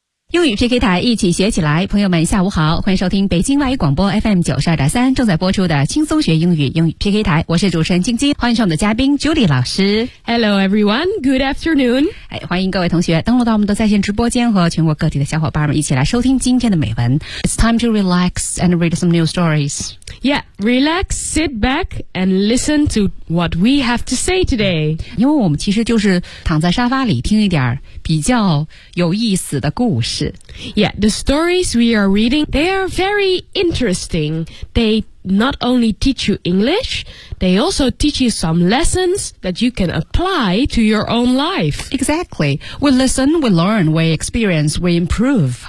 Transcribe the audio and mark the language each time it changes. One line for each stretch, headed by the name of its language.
Chinese: 英语 PK 台一起学起来，朋友们下午好，欢迎收听北京外语广播 FM 92.3正在播出的轻松学英语英语 PK 台，我是主持人晶晶，欢迎上我们的嘉宾 Julie 老师。
English: Hello everyone, good afternoon.
Chinese: 欢迎各位同学登录到我们的在线直播间和全国各地的小伙伴们一起来收听今天的美文。
English: It's time to relax and read some new stories. Yeah, relax, sit back and listen to what we have to say today.
Chinese: 因为我们其实就是躺在沙发里听一点比较有意思的故事。
English: Yeah, the stories we are reading, they are very interesting. They not only teach you English, they also teach you some lessons that you can apply to your own life. Exactly. We listen, we learn, we experience, we improve.